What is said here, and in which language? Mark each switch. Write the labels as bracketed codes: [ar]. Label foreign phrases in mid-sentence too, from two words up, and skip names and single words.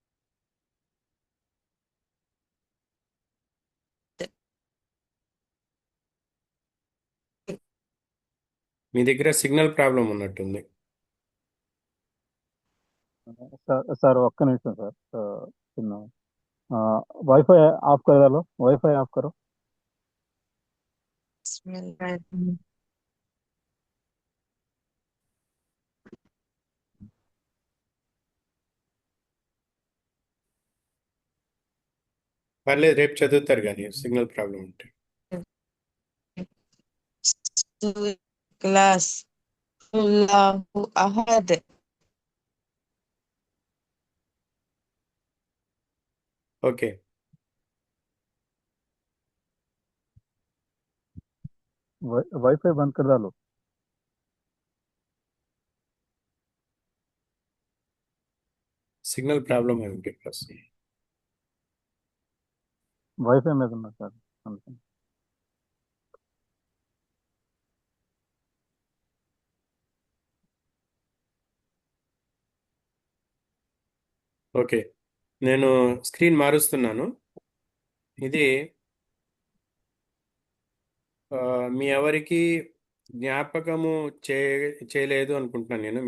[te] మీ దగ్గర సిగ్నల్ ప్రాబ్లం ఉన్నట్టుంది. [hi] सर [te] ఒక్క నిమిషం సార్ చిన్న [en] WiFi off [hi] कर डालो [en] WiFi off [hi] करो [ar] బిస్మిల్లాహిర్ [te] పర్లేదు, రేపు చదువుతారు కానీ సిగ్నల్ ప్రాబ్లం ఉంటే. [ar] سورة الإخلاص الله أحد [en] ఓకే, [hi] वाईफाई बंद कर डालो [te] సిగ్నల్ ప్రాబ్లం అయి ఉంటే ప్లస్. [hi] वाईफाई में करना सर [te] ఓకే, నేను స్క్రీన్ మారుస్తున్నాను. ఇది మీ ఎవరికి జ్ఞాపకము చే చేయలేదు అనుకుంటున్నాను నేను.